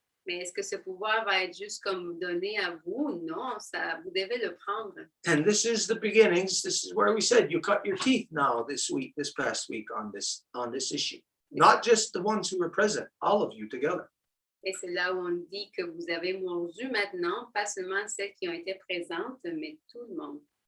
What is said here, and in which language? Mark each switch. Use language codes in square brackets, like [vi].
[fr] Mais est-ce que ce pouvoir va être juste comme donné à vous? Non, ça, vous devez le prendre. [en] And this is the beginnings. This is where we said you cut your teeth now this past week on this issue. Not just the ones who were present, all of you together. [fr] Et c'est là où on dit que vous avez mordu maintenant, pas seulement celles qui ont été présentes, mais tout le monde.